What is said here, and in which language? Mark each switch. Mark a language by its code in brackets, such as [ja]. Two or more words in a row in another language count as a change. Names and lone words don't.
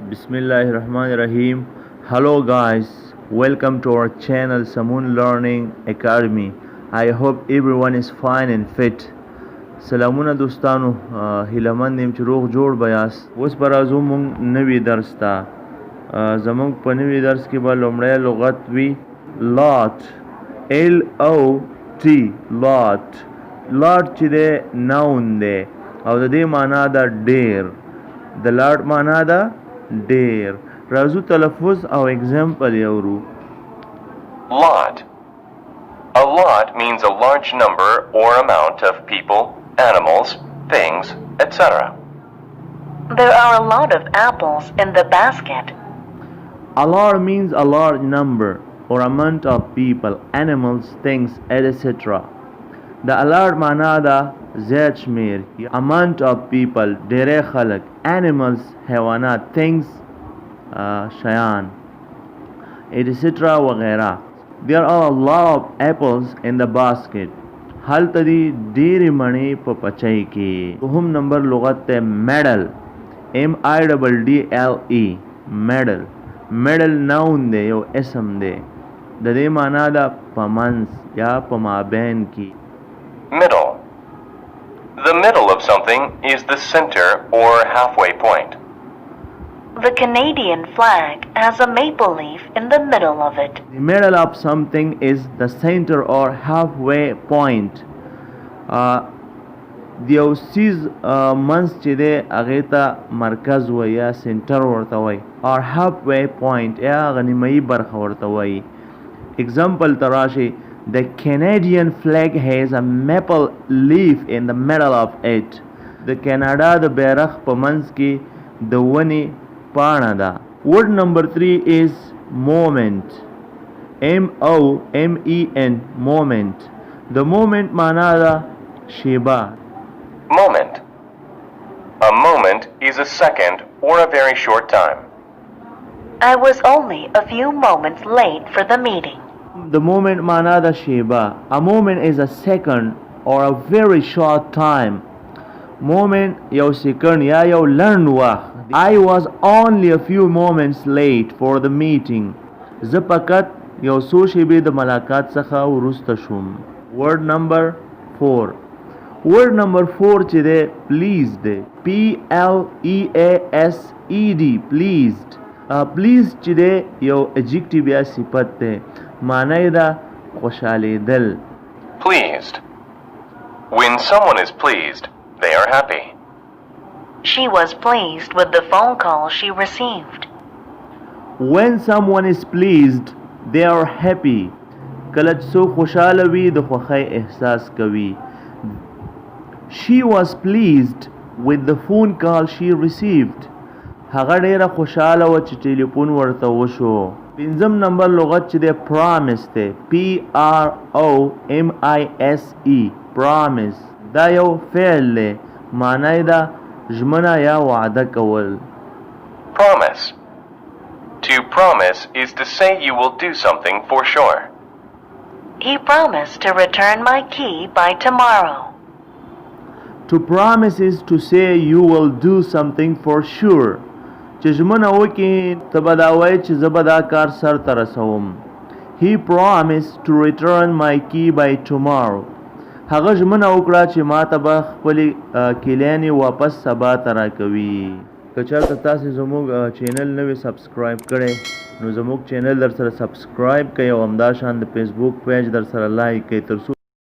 [en] Bismillahirrahmanirrahim. Hello guys, welcome to our channel Samun Learning Academy. I hope everyone is fine and fit. [ps] سلامونه دوستانو هیلمن نیم چې روغ جوړ بیاس اوس پر ازو مونږ نوی درس ته زمونږ په نوی درس کې به لومړی لغت وي [en] lot LOT lot lot [ps] چې دی noun دی او د دې معنا ده ډیر د lot معنا ده ډیر راځو تلفظ او اگزامپل یورو [en] Lot. A lot means a large number or amount of people, animals, things, etc. There are a lot of apples in the basket. A lot means a large number or amount of people, animals, things, etc. The a lot [ps] معنا ده زیات شمیر [en] amount of people [ps] ډیری خلک [en] animals حیوانات things شیان etc. وغیرہ There are a lot of apples in the basket. [ps] هلته دي ډېرې مڼې په پچۍ کې. دوهم نمبر لغت ته [en] medal MIDDLE medal medal [ps] noun دی یو اسم دی د دې معنا ده په منځ یا په مابین کې. [en] Middle. The middle of something is the center or halfway point. The Canadian flag has a maple leaf in the middle of it. The middle of something is the center or halfway point. [ps] د یو څیز منځ چې دی هغې ته مرکز وایي یا سنټر ورته وایي [en] or halfway point [ps] یا هغه نیمایي برخه ورته وایي. اگزامپل ته راشئ [en] The Canadian flag has a maple leaf in the middle of it. [ps] د کاناډا د بیرغ په منځ کې د ونې پاڼه ده. [en] Word number 3 is moment MOMEN moment. The moment [ps] معنا ده شیبه. [en] Moment. A moment is a second or a very short time. I was only a few moments late for the meeting. The moment [ps] معنا ده شیبه. [en] A moment is a second or a very short time. [ps] Moment یو سکند یا یو لنډ وخت. [en] I was only a few moments late for the meeting. [ps] زه فقط یو څو شیبې د ملاقات څخه وروسته شوم. [en] Word number 4. Word number 4 [ps] چې دی [en] pleased دی PLEASED pleased. [ps] pleased چې دی یو adjective یا صفت دی معنی ده خوشحالیدل. [en] Pleased. When someone is pleased, they are happy. She was pleased with the phone call she received. When someone is pleased, they are happy. [ps] کله چې څوک خوشحاله وي د خوښۍ احساس کوي. [en] She was pleased with the phone call she received. [ps] هغه ډیره خوشحاله وه چې ټلیفون ورته وشو. پنځم نمبر لغت چې دی promise دی [en] PROMISE promise. [ps] دا یو فعل دی معنی ده ژمنه یا وعده کول. [en] Promise. To promise is to say you will do something for sure. He promised to return my key by tomorrow. To promise is to say you will do something for sure. [ps] چې ژمنه وکړي ته به دا وایې چې زه به دا کار سرته رسوم. [en] He promised to return my key by tomorrow. [ps] هغه ژمنه وکړه چې ما ته به خپلې کیلیانې واپس سبا ته راکوي. که چېرته تاسې زموږ چینل نوی سبسکرایب کړی نو زموږ چینل در سره سبسکرایب کړئ او همداشان د فیسبوک پیج در سره لایک کړئ تر څو